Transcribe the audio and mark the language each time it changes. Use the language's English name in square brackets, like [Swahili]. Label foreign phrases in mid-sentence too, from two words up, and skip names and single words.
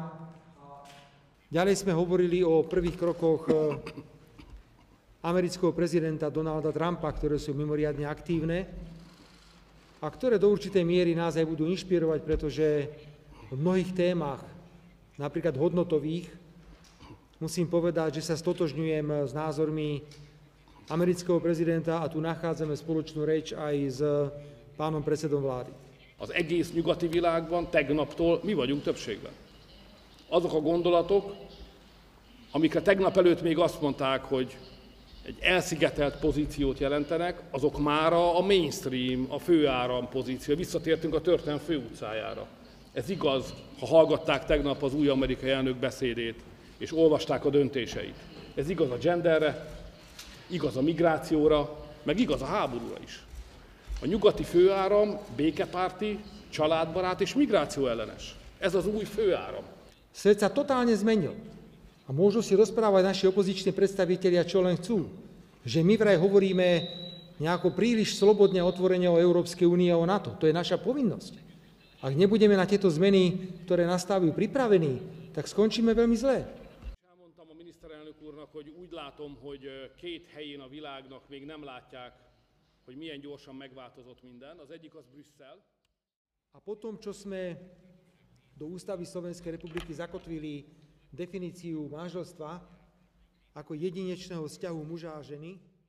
[Slovak] Ďalej sme hovorili o prvých krokoch amerického prezidenta Donalda Trumpa, ktoré sú mimoriadne aktívne a ktoré do určitej miery nás aj budú inšpirovať, pretože v mnohých témach, napríklad hodnotových, musím povedať, že sa stotožňujem s názormi amerického prezidenta a tu nachádzame spoločnú reč aj s pánom predsedom vlády. [Hungarian] Az egész nyugati világban tegnaptól mi vagyunk többségben. Azok a gondolatok, amikre tegnap előtt még azt mondták, hogy egy elszigetelt pozíciót jelentenek, azok mára a mainstream, a főáram pozíció. Visszatértünk a történelem főutcájára. Ez igaz, ha hallgatták tegnap az új amerikai elnök beszédét, és olvasták a döntéseit. Ez igaz a genderre, igaz a migrációra, meg igaz a háborúra is. A nyugati főáram békepárti, családbarát és migrációellenes. Ez az új főáram. [Slovak] Svet sa totálne zmenil. A môžu si rozprávať naši opoziční predstavitelia, čo len chcú. Že my vraj hovoríme nejako príliš slobodne otvorene o Európskej únii a o NATO. To je naša povinnosť. Ak nebudeme na tieto zmeny, ktoré nastavujú, pripravení, tak skončíme veľmi zle. [Hungarian] Elmondtam a miniszterelnök úrnak, hogy úgy látom, hogy két helyén a világnak még nem látják, hogy milyen gyorsan megváltozott minden. Az egyik az Brüsszel. [Slovak] A potom, čo sme do ústavy Slovenskej republiky zakotvili definíciu manželstva ako jedinečného vzťahu muža a ženy,